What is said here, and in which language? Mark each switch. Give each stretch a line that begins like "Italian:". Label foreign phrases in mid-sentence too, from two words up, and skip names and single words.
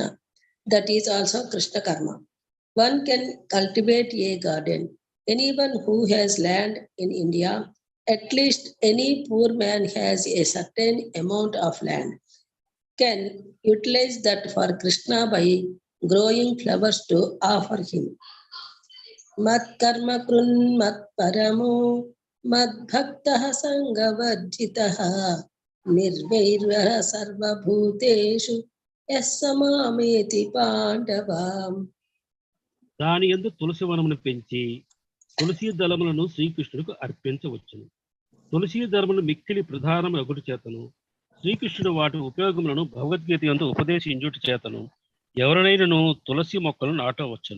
English: That is also Krishna karma. One can cultivate a garden. Anyone who has land in India, at least any poor man has a certain amount of land, can utilize that for Krishna by growing flowers to offer him.
Sanskrit: मत्कर्मकृत् मत्परमो मद्भक्तः सङ्गवर्जितः निर्वैरः सर्वभूतेषु यः स मामेति पाण्डव.
Telugu: దాని యందు తులసి వనమును పెంచి తులసి దళములను శ్రీకృష్ణుడికి అర్పించవచ్చును. తులసి దళములు మిక్కిలి ప్రధానము ఒకటి చేతను శ్రీకృష్ణుడు వాటి ఉపయోగములను భగవద్గీత యందు ఉపదేశించుట చేతను ఎవరినైనను తులసి మొక్కలు నాటవచ్చును.